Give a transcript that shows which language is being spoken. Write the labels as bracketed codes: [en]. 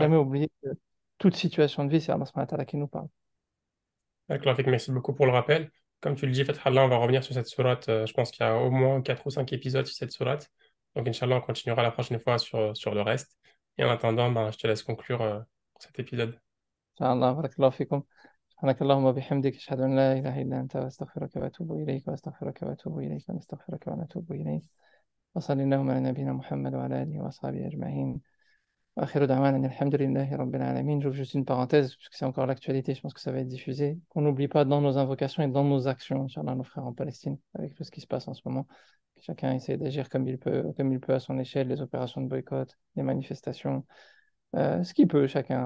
[fr] jamais oublier que toute situation de vie, c'est Allah subhanahu wa ta'ala qui nous parle. D'accord, Rafik, merci beaucoup pour le rappel. Comme tu le dis, Fathallah, on va revenir sur cette sourate. Je pense qu'il y a au moins 4 ou 5 épisodes sur cette sourate. Donc, Inch'Allah, on continuera la prochaine fois sur le reste. Et en attendant, ben, je te laisse conclure pour cet épisode. Inch'Allah, barakallahu fikum. [ar] سبحانك اللهم وبحمدك أشهد أن لا إله إلا أنت وأستغفرك وأتوب إليك وأستغفرك وأتوب إليك ونستغفرك ونتوب إليك وصلى اللهم على نبينا محمد وعلى آله وأصحابه أجمعين. Akhiru da'wana alhamdulillahi rabbil alamin. [fr] J'ouvre juste une parenthèse, puisque c'est encore l'actualité, je pense que ça va être diffusé. Qu'on n'oublie pas dans nos invocations et dans nos actions, Inch'Allah, nos frères en Palestine, avec tout ce qui se passe en ce moment. Que chacun essaie d'agir comme il peut à son échelle, les opérations de boycott, les manifestations, ce qu'il peut, chacun.